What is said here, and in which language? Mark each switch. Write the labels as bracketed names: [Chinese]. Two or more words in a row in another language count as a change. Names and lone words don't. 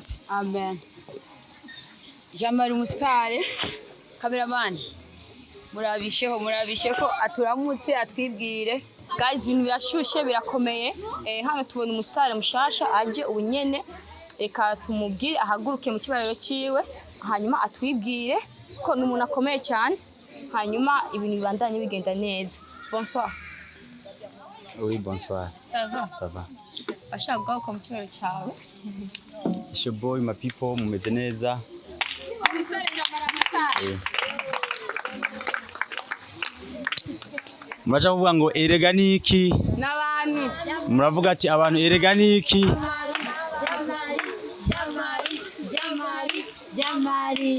[Rundi] amen Jean-Marie umustar cameraman murabisheho ko aturamutse atwibwire guys ibintu birashushe birakomeye hano tubona umustar mushasha aje ubunyene eka tumubwire ahaguruke mu kibariro ciwe hanyuma atwibwire ko n'umuntu akomeye cyane hanyuma ibintu bibandanye bigenda neza bonsoir [French] Oui, bonsoir. ça va Ça va. [Rundi] bashaka guhaguruka mu kibariro cyawe [English] It's your boy, my people, [Rundi] mumeze neza. Muraja kuvuga ngo erega niki n'abantu muravuga ati abantu erega niki Jamari